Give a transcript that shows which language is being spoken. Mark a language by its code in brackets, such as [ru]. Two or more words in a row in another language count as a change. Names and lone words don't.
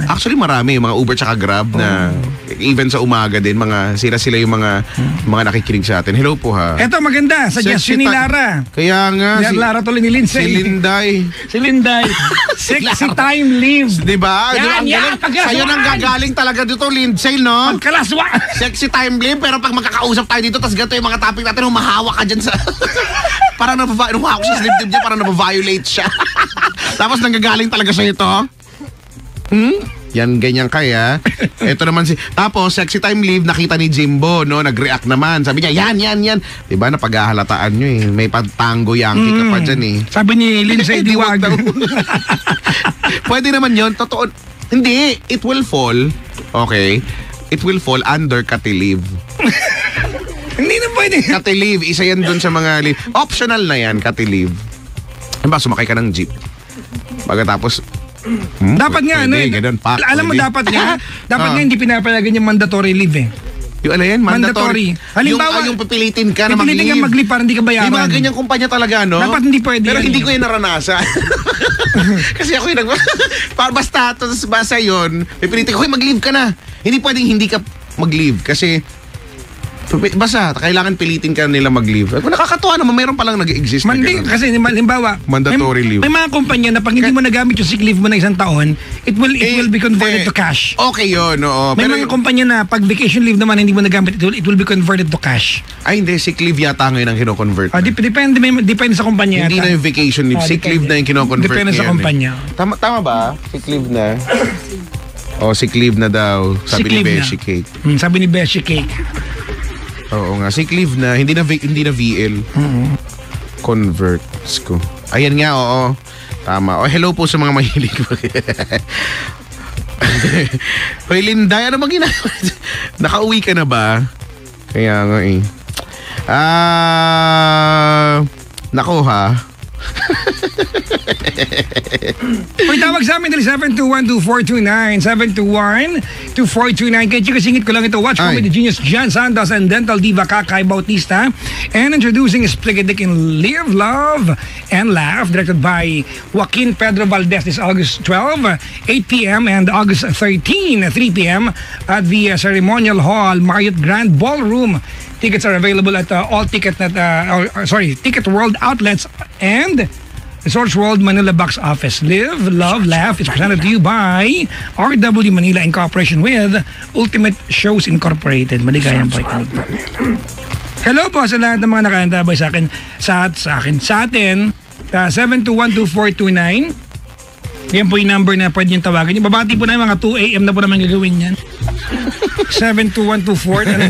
[tl] Actually marami yung mga Uber tsaka Grab na even sa umaga din sila yung mga nakikinig sa atin. Hello po ha. Eto maganda, suggestion ni Lara. Kaya nga Lara tuloy ni Lindsay. Si Linday. [en] Sexy time leaves. [tl] Diba? Yan, sa'yo nang gagaling talaga dito, Lindsay, no? Pagkalaswa. [en] Sexy time leave, [tl] pero pag magkakausap tayo dito, tas ganito yung mga topic natin, humahawa ka dyan sa... parang humahawak siya sa dibdib niya, parang nabaviolate siya. Tapos nanggagaling talaga sa ito. Yan, ganyan kaya. Ito naman tapos, [en] sexy time leave, [tl] nakita ni Jimbo, no? Nag-react naman. Sabi niya, yan. Diba, napaghahalataan nyo eh. May [en] tango yankee [tl] ka pa dyan eh. Sabi ni Lindsay Diwag. Pwede naman yon, totoo. Hindi, [en] it will fall. Okay? It will fall under Kati leave. [tl] Hindi na pwede. Kati leave, isa yan dun sa mga leave. Optional na yan, Kati leave. Diba, sumakay ka ng jeep. Pagkatapos, dapat nga, ganun, alam mo, dapat nga hindi pinapalagan yung [en] mandatory leave [tl] eh. Yung ano yan? Mandatory. Halimbawa, yung pipilitin ka na mag-leave. Pipilitin ka mag-leave para hindi ka bayaran. Yung mga ganyang kumpanya talaga, no? Dapat hindi pwede. Pero hindi ko yung naranasan. Kasi ako yung basta yun, pipilitin ko, mag-leave ka na. Hindi pwedeng hindi ka mag-leave. Kasi, basta, kailangan pilitin ka nila mag-leave. Kung nakakatuwa naman, mayroon palang nag-exist. Kasi, halimbawa, [en] mandatory leave. [tl] May mga kumpanya na pag hindi mo nagamit yung [en] sick leave [tl] mo na isang taon, [en] it will be converted to cash. [tl] Okay yun, oo. May mga kumpanya na pag [en] vacation leave [tl] naman hindi mo nagamit, [en] it will be converted to cash. [tl] Ay, hindi. [en] Sick leave [tl] yata ngayon ang kino-convert. Depende sa kumpanya. Hindi na yung [en] vacation leave. Sick leave [tl] na yung kino-convert. Depende sa kumpanya. Tama ba? [en] Sick leave [tl] na. [en] Sick leave [tl] na daw. Sabi ni Beshi Cake. Sabi ni Beshi Cake. Oo nga, [en] sick leave [tl] na, hindi na VL. Convert ko. Ayan nga, oo. Tama. Hello po sa mga mahilig. Hoy, Linda, ano bang ginagawa? Nakauwi ka na ba? Kaya nga eh. Nako ha. Uy, tawag sa amin dali 721-2429 721-2429. Kaya chika singit ko lang ito. [en] Watch for me the genius Jan Santos and dental diva Kakay Bautista. And introducing Spligadik in Live, Love, and Laugh, directed by Joaquin Pedro Valdez this August 12, 8 p.m. and August 13, 3 p.m. at the Ceremonial Hall, Marriott Grand Ballroom. Tickets are available at all Ticket World outlets and Resorts World Manila box office. Live, Love, Laugh is presented to you by RW Manila in cooperation with Ultimate Shows Incorporated. [tl] Maligayang pakikinig po. Hello po sa lahat ng mga nakaantabay sa akin, sa atin, 721-2429. Yan po yung number na pwede nyo tawagan. Babati po na yung mga 2 a.m. na po naman gagawin yan. 72124.